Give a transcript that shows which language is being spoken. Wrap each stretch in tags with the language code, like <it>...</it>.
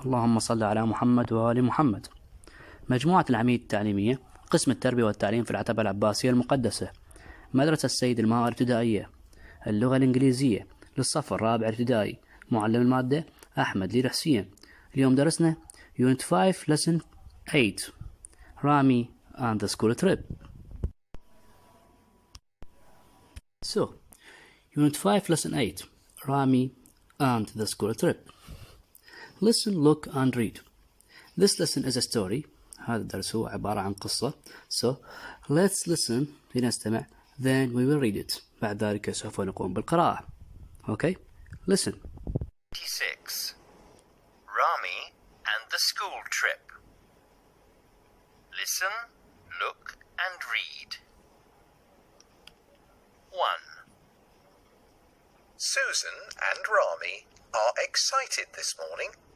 <ar>اللهم صل على محمد وآل محمد. مجموعة العميد التعليمية، قسم التربية والتعليم في العتبة العباسية المقدسة، مدرسة السيد الماهر الابتدائية، اللغة الإنجليزية، للصف الرابع الابتدائي. معلم المادة أحمد ليل حسين. اليوم درسنا</ar> <en>Unit 5 Lesson 8 Rami and the school trip. So, Unit 5 Lesson 8 Rami and the school trip. Listen, look and read. This lesson is a story.</en> <ar>هذا الدرس هو عبارة عن قصة.</ar> <en>So, let's listen.</en> <ar>لنستمع.</ar> <en>Then we will read it.</en> <ar>بعد ذلك سوف نقوم بالقراءة.</ar> <en>Okay? Listen. 26. Rami and the school trip. Listen, look and read. 1. Susan and Rami are excited this morning.</en>